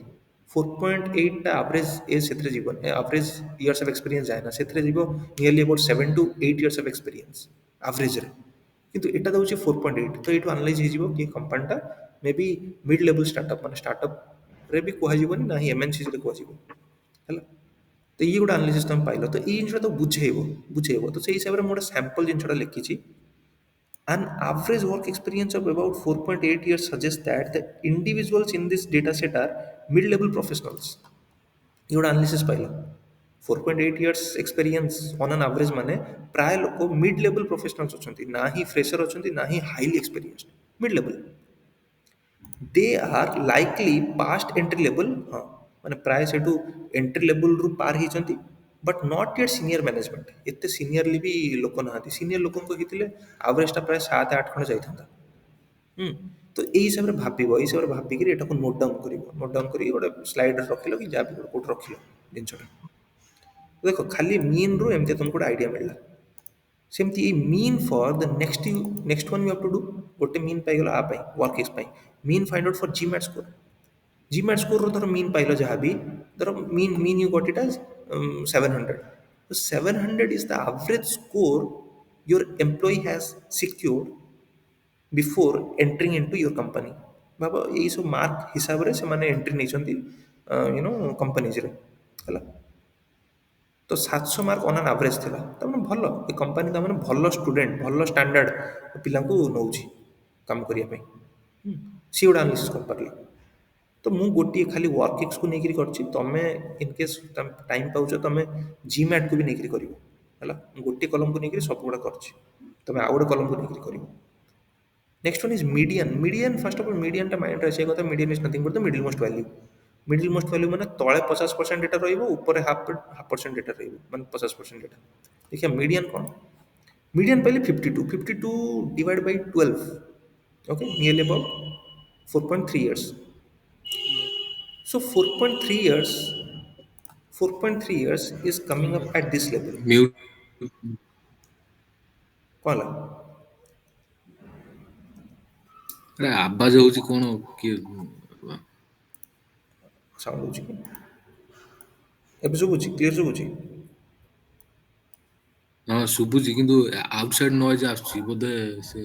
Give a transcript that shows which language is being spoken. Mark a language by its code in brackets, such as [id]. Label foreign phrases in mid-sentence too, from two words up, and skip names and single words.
[or] 4.8ଟା [en] average age [or] ସେଥିରେ ଯିବନି, [en] average years of experience [or] ଯାଏନା, ସେଥିରେ ଯିବ [en] nearly about 7 to 8 years of experience [or] ଆଭରେଜରେ। କିନ୍ତୁ ଏଇଟା ଦେଉଛି 4.8, ତ ଏଇଠୁ ଆନାଲାଇଜ୍ ହେଇଯିବ କି କମ୍ପାନୀଟା ମେ ବି [en] mid level startup, [or] ମାନେ ଷ୍ଟାର୍ଟଅପ୍ରେ ବି କୁହାଯିବନି ନା ହିଁ ଏମ୍ଏନ୍ସିଜ୍ରେ କୁହାଯିବ ହେଲା। ତ ଇଏ ଗୋଟେ ଆନାଲିସିସ୍ ତମେ ପାଇଲ, ତ ଏଇ ଜିନିଷଟା ତ ବୁଝେଇବ। ତ ସେଇ ହିସାବରେ ମୁଁ ଗୋଟେ ସ୍ୟାମ୍ପଲ୍ ଜିନିଷଟା ଲେଖିଛି। [en] An average work experience of about 4.8 years suggests that the individuals in this data set are mid-level professionals. [or] ये ଗୋଟେ analysis ପାଇଲ [en] 4.8 years experience on an average [or] ମାନେ ପ୍ରାୟ ଲୋକ [en] mid level professionals [or] ଅଛନ୍ତି, ନା ହିଁ fresher ଅଛନ୍ତି, ନା ହିଁ [en] highly experienced, mid level। they are likely past entry level, [or] ହଁ ମାନେ ପ୍ରାୟ ସେଠୁ [en] entry levelରୁ [or] ପାର ହେଇଛନ୍ତି, [en] but not yet senior management. [or] ଏତେ ସିନିୟରଲି ବି ଲୋକ ନାହାନ୍ତି, ସିନିୟର ଲୋକଙ୍କ ହେଇଥିଲେ ଆଭରେଜଟା ପ୍ରାୟ 7-8 ଖଣ୍ଡେ ଯାଇଥାନ୍ତା। ହୁଁ। ତ ଏଇ ହିସାବରେ ଭାବିବ, ଏଇ ହିସାବରେ ଭାବିକିରି ଏଟାକୁ [en] note down [or] କରିବ, [en] note down [or] କରିକି ଗୋଟେ ସ୍ଲାଇଡ଼ରେ ରଖିଲ କି ଯାହା ବି ଗୋଟେ କୋଉଠି ରଖିଲ ଜିନିଷଟା। ଦେଖ ଖାଲି ମିନ୍ରୁ ଏମିତି ତୁମକୁ ଗୋଟେ ଆଇଡ଼ିଆ ମିଳିଲା। ସେମିତି ଏଇ [en] mean for the next one you have to do. [or] ଗୋଟେ ମିନ୍ ପାଇଗଲ ଆ ପାଇଁ [en] work ex [or] ପାଇଁ, [en] mean find out for GMAT score. GMAT scoreର [or] ଧର ମିନ୍ ପାଇଲ ଯାହା ବି, ଧର [en] mean you got it as 700. So 700 is the average score your employee has secured before entering into your company। [or] ଭାବ ଏଇସବୁ ମାର୍କ ହିସାବରେ ସେମାନେ ଏଣ୍ଟ୍ରି ନେଇଛନ୍ତି କମ୍ପାନିଜରେ ହେଲା। ତ 700 ମାର୍କ [en] on an average [or] ଥିଲା, ତାମାନେ ଭଲ ଏ କମ୍ପାନୀ, ତାମାନେ ଭଲ ଷ୍ଟୁଡେଣ୍ଟ, ଭଲ ଷ୍ଟାଣ୍ଡାର୍ଡ ପିଲାଙ୍କୁ ନେଉଛି କାମ କରିବା ପାଇଁ। ସିଏ ଗୋଟେ ଆନାଲିସିସ୍ କରିପାରିଲେ। ତ ମୁଁ ଗୋଟିଏ ଖାଲି [en] work exକୁ [or] ନେଇକରି କରିଛି, ତମେ [en] in case [or] ତମେ ଟାଇମ୍ ପାଉଛ ତମେ ଜିମ୍ୟାଟ୍କୁ ବି ନେଇକରି କରିବ ହେଲା। ମୁଁ ଗୋଟିଏ କଲମକୁ ନେଇକରି ସବୁଗୁଡ଼ା କରିଛି, ତମେ ଆଉ ଗୋଟେ କଲମକୁ ନେଇକରି କରିବ। [en] Next one is median। median first of all median [or] ଟା ମାଇଣ୍ଡରେ ଆସିବା କଥା। [en] median is nothing but the middle most value। middle most value [or] ମାନେ ତଳେ 50% ଡେଟା ରହିବ, ଉପରେ [en] half percent data [or] ରହିବ, ମାନେ 50% ଡେଟା। ଦେଖିବା ମିଡ଼ିଆନ୍ କ'ଣ? ମିଡ଼ିଆନ୍ ପାଇଲେ 52 [en] divide by 12, okay nearly about 4.3 years. So 4.3 years is coming up at this level। [or] म्यूट। କ'ଣ ହେଲା? ଆରେ ଆବାଜ ହଉଛି କଣ କିଏ? ସାଉଣ୍ଡ ହେଉଛି କି? ଏବେ ଶୁଭୁଛି? କ୍ଲିୟର ଶୁଭୁଛି? ହଁ ଶୁଭୁଛି କିନ୍ତୁ [en] outside noise [or] ଆସୁଛି ବୋଧେ ସେ